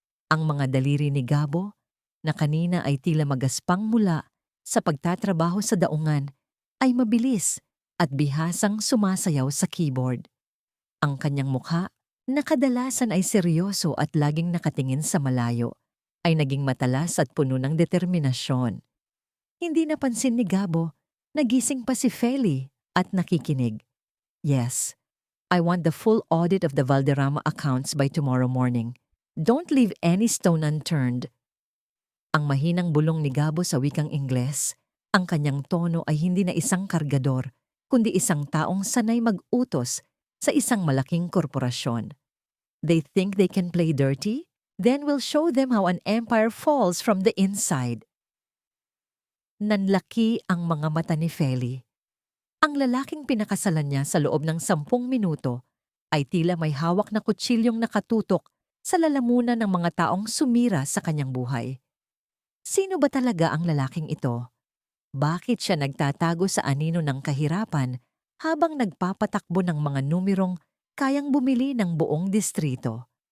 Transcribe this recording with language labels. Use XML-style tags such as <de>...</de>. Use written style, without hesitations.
<tl>Ang mga daliri ni Gabo, na kanina ay tila magaspang mula sa pagtatrabaho sa daungan, ay mabilis at bihasang sumasayaw sa keyboard. Ang kanyang mukha, na kadalasan ay seryoso at laging nakatingin sa malayo, ay naging matalas at puno ng determinasyon. Hindi napansin ni Gabo, nagising pa si Feli at nakikinig.</tl> <en>Yes, I want the full audit of the Valderrama accounts by tomorrow morning. Don't leave any stone unturned.</en> <tl>Ang mahinang bulong ni Gabo sa wikang Ingles, ang kanyang tono ay hindi na isang kargador, kundi isang taong sanay mag-utos sa isang malaking korporasyon.</tl> <en>They think they can play dirty? Then we'll show them how an empire falls from the inside.</en> <tl>Nanlaki ang mga mata ni Feli. Ang lalaking pinakasalan niya sa loob ng 10 minuto ay tila may hawak na kutsilyong nakatutok sa lalamunan ng mga taong sumira sa kanyang buhay. Sino ba talaga ang lalaking ito? Bakit siya nagtatago sa anino ng kahirapan habang nagpapatakbo ng mga numerong kayang bumili ng buong distrito?</tl>